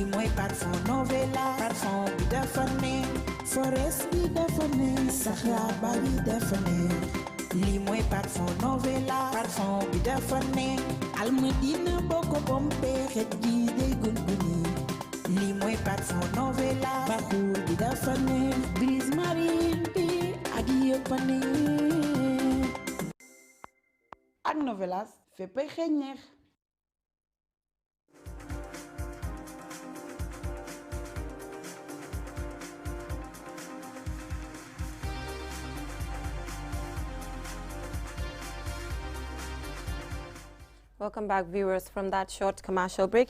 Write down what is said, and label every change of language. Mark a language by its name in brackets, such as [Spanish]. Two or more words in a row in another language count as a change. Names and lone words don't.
[Wolof] mooy parfum novelas parfum bi dafa neex forest bi dafa neex saxaar ba bi dafa neex lii mooy parfum novelas parfum bi dafa neex almadina boo ko bompee xet gi day gunguni lii mooy parfum novelas baxuur bi dafa neex brise marine bi ak yëpp a neex ak novelas féppay xeeñ neex. [English] Welcome back, viewers, from that short commercial break.